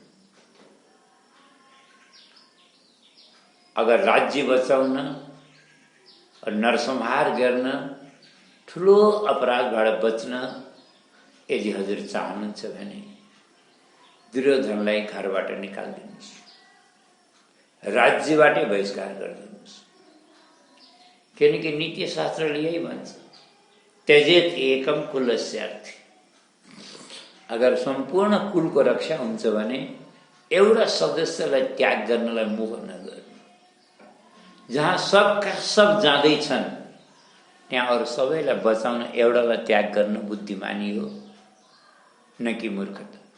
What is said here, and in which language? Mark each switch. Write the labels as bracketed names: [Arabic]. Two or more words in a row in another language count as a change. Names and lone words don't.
[Nepali] अगर राज्य बचाउन और नरसंहार गर्न, ठुलो अपराधबाट बच्न यदि हजुर चाहनुहुन्छ भने दुर्योधनलाई घरबाट निकालिदिनुहोस्, राज्यबाटै बहिष्कार गरिदिनुहोस्। किनकि नीतिशास्त्रले यही भन्छ, [Sanskrit] त्यजेत एकम कुलस्यार्थी। [Nepali] अगर सम्पूर्ण कुलको रक्षा हुन्छ भने एउटा सदस्यलाई त्याग गर्नलाई मोह नगर्नु। जहाँ [Hindi] सबका सब [Nepali] जाँदैछन् त्यहाँ अरू सबैलाई बचाउन एउटालाई त्याग गर्न बुद्धिमानी हो, न कि मूर्खता।